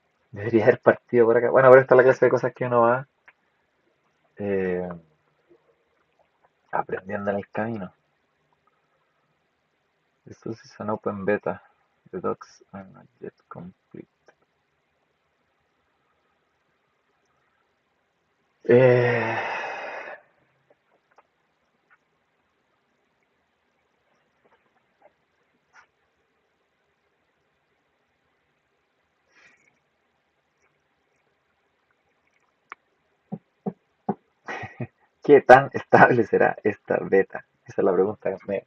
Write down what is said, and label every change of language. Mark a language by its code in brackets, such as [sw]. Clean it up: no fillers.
[es] Debería haber partido por acá. Bueno, pero esta es la clase de cosas que uno va eh, aprendiendo en el camino. Esto es [en] an open beta. The docs are not yet complete. [es] Eh, ¿Qué tan estable será esta beta? Esa es la pregunta.